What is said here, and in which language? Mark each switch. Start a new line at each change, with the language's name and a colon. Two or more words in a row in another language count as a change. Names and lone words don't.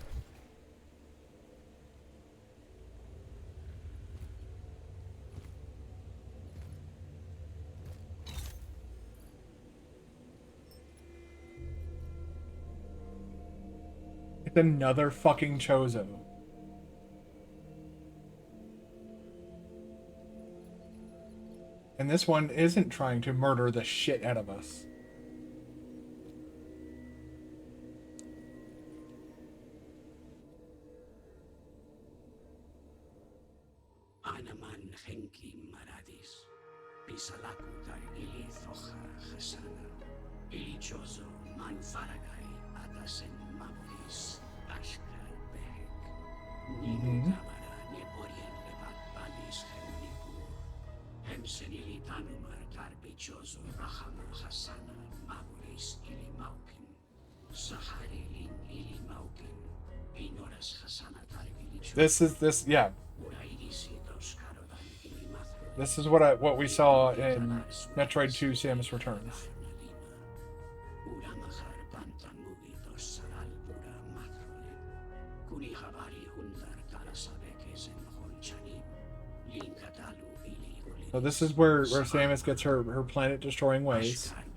English: It's another fucking Chozo. And this one isn't trying to murder the shit out of us. Anaman Henki Maradis, Pisalaku dar ili Thoja Hasana, ili Chozo Man Faragai, Atasen Maburis, Ashkar Behek, Ninu Tabara, Neporian Lebat Balis Hennikur, Hemsenili Tanumar Darbi Chozo Rahama Hasana, Maburis ili Maukin, Sahari Lin ili Maukin, Inoras Hasana Tarvili Chozo. Yeah. This is what we saw in Metroid 2 Samus Returns. So this is where Samus gets her planet destroying ways.